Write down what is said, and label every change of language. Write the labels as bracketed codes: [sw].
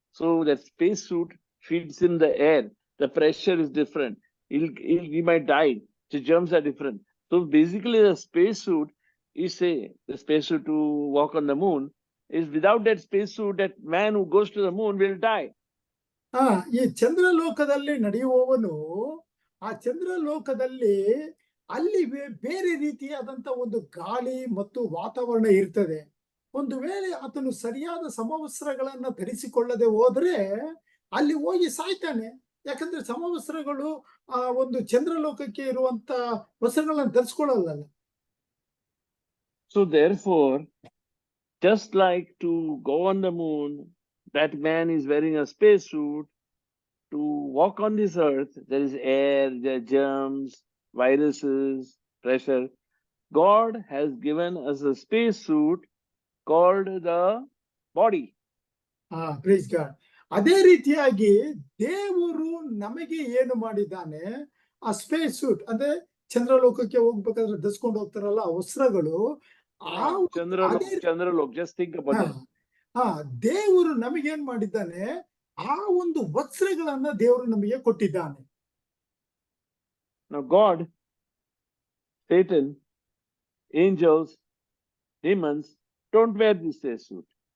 [en] So that spacesuit fits in the air. The pressure is different. He might die. The germs are different. So basically, the spacesuit, you say the spacesuit to walk on the moon, is without that spacesuit, that man who goes to the moon will die. [kn] ಈ ಚಂದ್ರಲೋಕದಲ್ಲಿ ನಡೆಯುವವನು ಆ ಚಂದ್ರಲೋಕದಲ್ಲಿ ಅಲ್ಲಿ ಬೇರೆ ರೀತಿಯಾದಂತ ಒಂದು ಗಾಳಿ ಮತ್ತು ವಾತಾವರಣ ಇರ್ತದೆ. ಒಂದು ವೇಳೆ ಆತನು ಸರಿಯಾದ ಸಮವಸ್ತ್ರಗಳನ್ನ ಧರಿಸಿಕೊಳ್ಳದೆ ಹೋದ್ರೆ ಅಲ್ಲಿ ಹೋಗಿ ಸಾಯ್ತಾನೆ. ಯಾಕಂದ್ರೆ ಸಮವಸ್ತ್ರಗಳು ಆ ಒಂದು ಚಂದ್ರಲೋಕಕ್ಕೆ ಇರುವಂತ ವಸ್ತ್ರಗಳನ್ನ ಧರಿಸ್ಕೊಳ್ಳಲ್ಲ. [en] So therefore, just like to go on the moon, that man is wearing a spacesuit. To walk on this earth, there is air, there are germs, viruses, pressure. God has given us a spacesuit called the body. Please God. [kn] ಅದೇ ರೀತಿಯಾಗಿ ದೇವರು ನಮಗೆ ಏನು ಮಾಡಿದ್ದಾನೆ, ಆ space suit ಅಂದ್ರೆ ಚಂದ್ರಲೋಕಕ್ಕೆ ಹೋಗ್ಬೇಕಾದ್ರೆ ಧರಿಸ್ಕೊಂಡು ಹೋಗ್ತಾರಲ್ಲ ಆ ವಸ್ತ್ರಗಳು, [en] Chandralok, just think about it. [kn] ದೇವರು ನಮಗೇನ್ ಮಾಡಿದ್ದಾನೆ, ಆ ಒಂದು ವಸ್ತ್ರಗಳನ್ನ ದೇವರು ನಮಗೆ ಕೊಟ್ಟಿದ್ದಾನೆ. [en] Now God, Satan, angels, demons don't wear this spacesuit.